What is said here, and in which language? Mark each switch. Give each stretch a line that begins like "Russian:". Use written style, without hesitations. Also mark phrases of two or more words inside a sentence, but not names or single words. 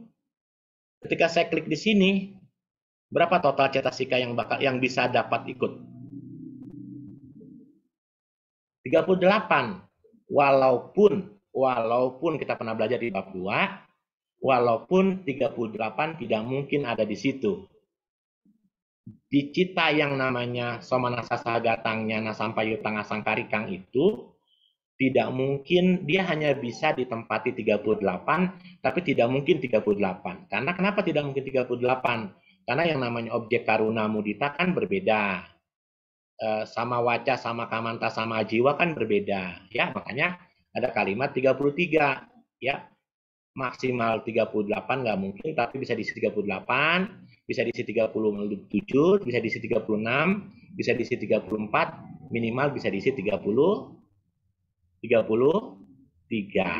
Indonesian: Ketika saya klik di sini, berapa total cetasika yang bisa dapat ikut? 38. Walaupun kita pernah belajar di bab 2, walaupun 38 tidak mungkin ada di situ. Di cita yang namanya
Pali: somanasa sagatangnya nasampayutang asangkarikang
Indonesian: itu tidak mungkin, dia hanya bisa ditempati 38, tapi tidak mungkin 38. Karena kenapa tidak mungkin 38? Karena yang namanya objek
Pali: karuna mudita
Indonesian: kan berbeda.
Pali: Sama waca, sama kamanta, sama jiwa
Indonesian: kan berbeda. Ya, makanya ada kalimat 33. Ya, maksimal 38 nggak mungkin, tapi bisa diisi 38, bisa diisi 37, bisa diisi 36, bisa diisi 34, minimal bisa diisi 33.